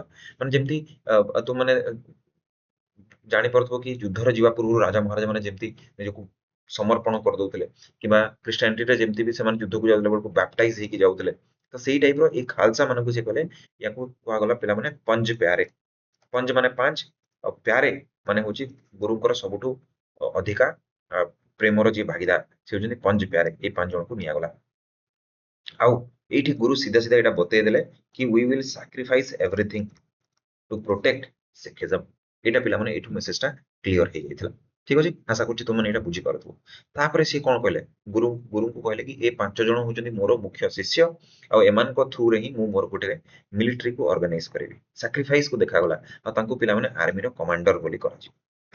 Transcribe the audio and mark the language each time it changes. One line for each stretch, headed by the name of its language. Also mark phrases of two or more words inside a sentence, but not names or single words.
Odia: ମାନେ ଯେମିତି ତୁ ମାନେ ଜାଣିପାରୁଥିବ କି ଯୁଦ୍ଧରେ ଯିବା ପୂର୍ବରୁ ରାଜା ମହାରାଜା ମାନେ ଯେମିତି ନିଜକୁ ସମର୍ପଣ କରିଦଉଥିଲେ, କିମ୍ବା ଖ୍ରୀଷ୍ଟିଆନିଟିରେ ଯେମିତି ବି ସେମାନେ ଯୁଦ୍ଧକୁ ଯାଉଥିଲା ବେଳକୁ ବାପ୍ଟାଇଜ ହେଇକି ଯାଉଥିଲେ, ତ ସେଇ ଟାଇପର ଏଇ ଖାଲସା ମାନଙ୍କୁ ସେ କହିଲେ, ୟାକୁ କୁହାଗଲା ପିଲାମାନେ ପଞ୍ଜ ପ୍ୟାରେ। ପଞ୍ଜ ମାନେ 5, ଆଉ ପ୍ୟାରେ ମାନେ ହଉଛି ଗୁରୁଙ୍କର ସବୁଠୁ ଅଧିକା ପ୍ରେମର ଯିଏ ଭାଗିଦାର, ସେ ହଉଛନ୍ତି ପଞ୍ଜ ପ୍ୟାରେ। ଏଇ 5 ଜଣଙ୍କୁ ନିଆଗଲା। ଆଉ ଏଇଠି ଗୁରୁ ସିଧା ସିଧା ଏଇଟା ବତେଇ ଦେଲେ କି
English: we will sacrifice everything to protect Sikhism.
Odia: ଏଇଟା ପିଲାମାନେ ଏଇଠୁ ମେସେଜଟା କ୍ଲିୟର ହେଇଯାଇଥିଲା। ଠିକ ଅଛି, ଆଶା କରୁଛି ତୁମମାନେ ଏଇଟା ବୁଝିପାରୁଥିବ। ତାପରେ ସିଏ କଣ କହିଲେ, ଗୁରୁଙ୍କୁ କହିଲେ କି ଏ 5 ଜଣ ହଉଛନ୍ତି ମୋର ମୁଖ୍ୟ ଶିଷ୍ୟ, ଆଉ ଏମାନଙ୍କ ଥ୍ରୁରେ ହିଁ ମୁଁ ମୋର ଗୋଟେ ମିଲିଟାରୀକୁ ଅର୍ଗାନାଇଜ କରିବି। ସାକ୍ରିଫାଇସକୁ ଦେଖାଗଲା, ଆଉ ତାଙ୍କୁ ପିଲାମାନେ ଆର୍ମିର କମାଣ୍ଡର ବୋଲି କରାଯିବ ହେଲା।